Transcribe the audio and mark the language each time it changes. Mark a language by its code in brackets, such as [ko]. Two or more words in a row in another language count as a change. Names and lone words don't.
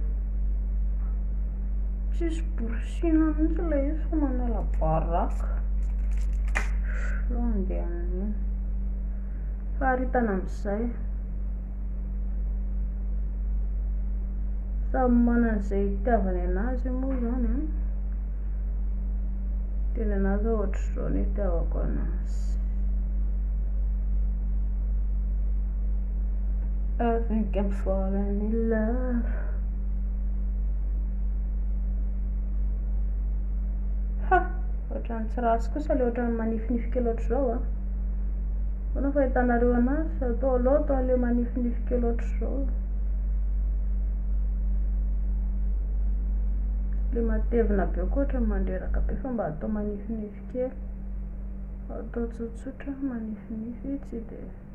[mg] tsisy borsina mihitsy ilay izy fa manala baraka andeha amin'iny faharitana amin'izay samy manana izay itiavany anazy moa zany tena anazy ohatr'izao ny itiavako anazy [en] I think I'm falling in love [mg] ohatran'ny tsy rasy kosa le ohatran'ny manifinify kely ohatr'izao fona fahitanareo anazy atao loto le manifinify kely ohatr'izao le matevina be koa ohatran'ny mandreraka be fa mba atao manifinify kely atao tsotsotra manifinify tsy dia